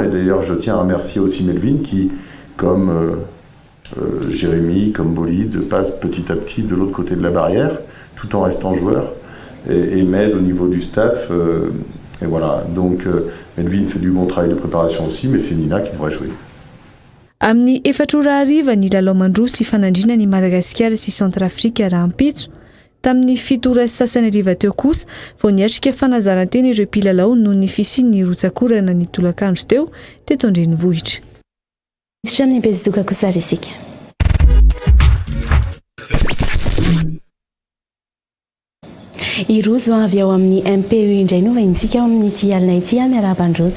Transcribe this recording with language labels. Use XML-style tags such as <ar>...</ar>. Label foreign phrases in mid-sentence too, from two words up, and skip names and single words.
<fr>Et d'ailleurs, je tiens à remercier aussi Melvin qui, comme Jérémy, comme Bolide, passe petit à petit de l'autre côté de la barrière tout en restant joueur et m'aide au niveau du staff. Et voilà, donc Melvin fait du bon travail de préparation aussi, mais c'est Nina qui devrait jouer.</fr> <mg>Amin'ny 4 ora hariva ny lalao mandroa sy fanandrina ny Madagasikara sy Centrafrika raha ampitso. Tamin'ny 7 ora sasany hariva teo kosa vao niatrika fanazarantena ireo mpilalao noho ny fisian'ny rotsakorana ny tolakandro teo teto Andrenivohitra. Hatramin'ny bezidoka kosa isika. Irozo avy ao amin'ny MPE indray no vaintsika ao amin'ny ity alina ity miarabandroto.</mg>